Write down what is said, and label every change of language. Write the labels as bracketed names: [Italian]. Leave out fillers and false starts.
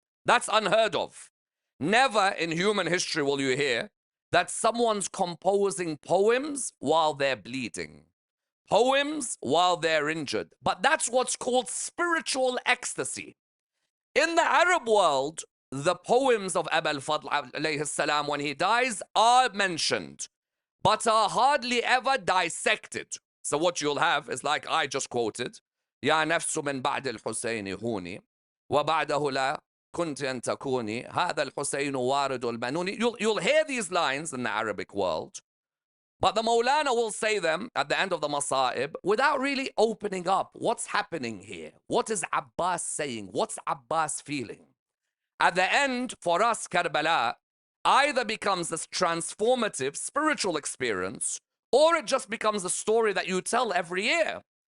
[English] That's unheard of. Never in human history will you hear that someone's composing poems while they're bleeding, poems while they're injured. But that's what's called spiritual ecstasy. In the Arab world, the poems of Abu al-Fadl alayhi salam when he dies are mentioned, but are hardly ever dissected. So what you'll have is like I just quoted, [Arabic] يا نفس من بعد الحسين هوني وبعده لا كنت أن تكوني هذا الحسين وارد المنون. [English] You'll hear these lines in the Arabic world, but the Maulana will say them at the end of the Masa'ib without really opening up what's happening here. What is Abbas saying? What's Abbas feeling? At the end, for us, Karbala either becomes this transformative spiritual experience, or it just becomes a story that you tell every year.